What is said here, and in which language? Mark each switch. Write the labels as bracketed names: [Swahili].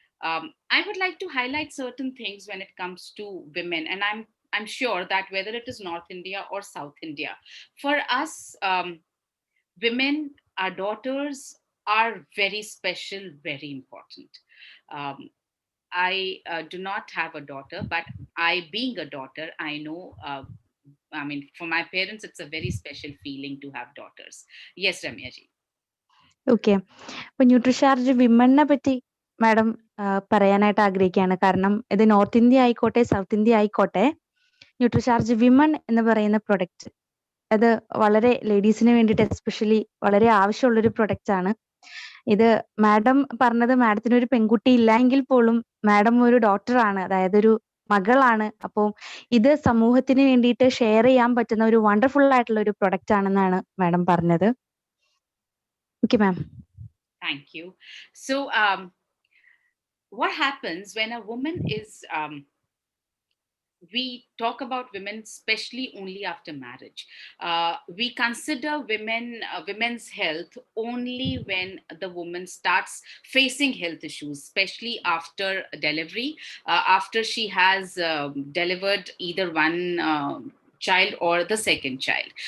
[English] I would like to highlight certain things when it comes to women, and I'm sure that whether it is North India or South India, for us, women, our daughters are very special, very important. I do not have a daughter, but I, being a daughter, I know, I mean, for my parents, it's a very special feeling to have daughters. Yes, Ramya ji. [Malayalam] Okay, അപ്പൊ Nutricharge വിമണിനെ പറ്റി madam പറയാനായിട്ട് ആഗ്രഹിക്കുകയാണ്. കാരണം ഇത് north India ആയിക്കോട്ടെ south India ആയിക്കോട്ടെ, Nutricharge women എന്ന് പറയുന്ന പ്രൊഡക്റ്റ് അത് വളരെ ലേഡീസിന് വേണ്ടിയിട്ട് എസ്പെഷ്യലി വളരെ ആവശ്യമുള്ളൊരു പ്രൊഡക്റ്റ് ആണ്. ഇത് മാഡം പറഞ്ഞത് മാഡത്തിന് ഒരു പെൺകുട്ടി ഇല്ല എങ്കിൽ പോലും മാഡം ഒരു ഡോക്ടറാണ്, അതായത് ഒരു മകളാണ്. അപ്പോൾ ഇത് സമൂഹത്തിന് വേണ്ടിയിട്ട് ഷെയർ ചെയ്യാൻ പറ്റുന്ന ഒരു വണ്ടർഫുൾ ആയിട്ടുള്ള ഒരു പ്രൊഡക്റ്റ് ആണെന്നാണ് മാഡം പറഞ്ഞത്. [English] Okay ma'am. Thank you. So, what happens when a woman is we talk about women especially only after marriage. We consider women's health only when the woman starts facing health issues, especially after delivery, after she has delivered either one child or the second child.